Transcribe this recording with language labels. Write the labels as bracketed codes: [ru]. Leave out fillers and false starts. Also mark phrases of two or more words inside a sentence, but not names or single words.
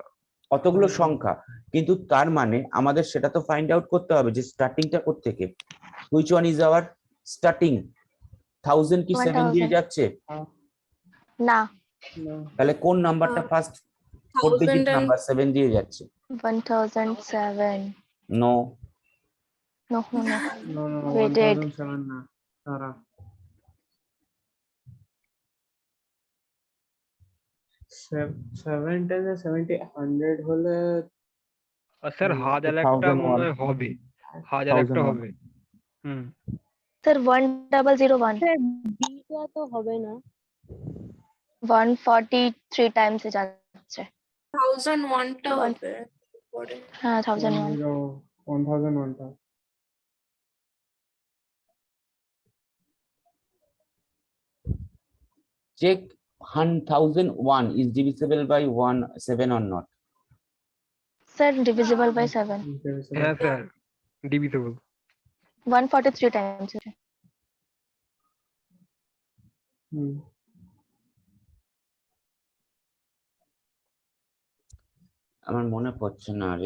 [bn] অতগুলো সংখ্যা, কিন্তু তার মানে আমাদের সেটা তো [en] find out [bn] করতে হবে যে স্টার্টিংটা কোত্থেকে, [en] which one is our starting. [bn] 1000 কি 7 দিয়ে 1000 যাচ্ছে, না তাহলে কোন নাম্বারটা [en] first 4 digit [bn] 1000 নাম্বার 7 দিয়ে যাচ্ছে? 1007 নো, [en] no no no No, no, no, Wait, [bn] 1007 না তারা 7 10 70 100 হলে আর স্যার হাজার একটা মনে হয় হবে, হাজার একটা 1001 হবে। হুম স্যার 1001 বিটা তো হবে না 143 টাইমস এ যাচ্ছে। 1001 টা One. হবে পরে। হ্যাঁ 1001 1001টা [en] Check 1001 is divisible by 7 or not. sir divisible by 7 [bn] হ্যাঁ [en] sir divisible [bn] 143 টাইমস হুম আমার মনে পড়ছে না রে।